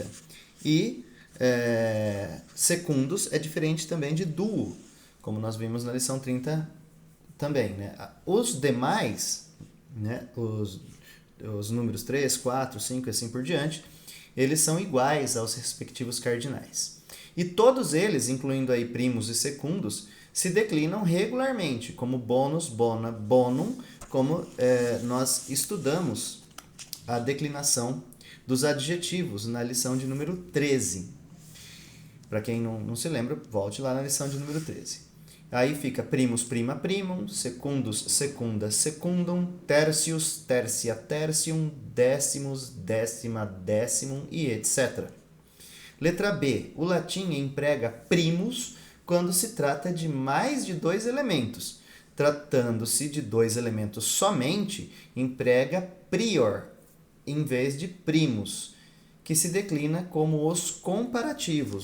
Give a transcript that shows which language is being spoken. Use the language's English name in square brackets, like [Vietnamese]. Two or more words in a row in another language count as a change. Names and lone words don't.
[Portuguese] E secundos é diferente também de duo, como nós vimos na lição 30 também, né? Os demais, né, os números 3, 4, 5 e assim por diante, eles são iguais aos respectivos cardinais. E todos eles, incluindo aí primos e secundos, se declinam regularmente, como bônus, [Latin] bona, bonum, [Portuguese] como nós estudamos a declinação dos adjetivos na lição de número 13. Para quem não se lembra, volte lá na lição de número 13. Aí fica [Latin] primus, prima, primum, secundus, secunda, secundum, tercius, tercia, tertium, décimos, décima, décimum [Portuguese] e etc. Letra B. O latim emprega primus quando se trata de mais de dois elementos. Tratando-se de dois elementos somente, emprega prior, em vez de primus, que se declina como os comparativos.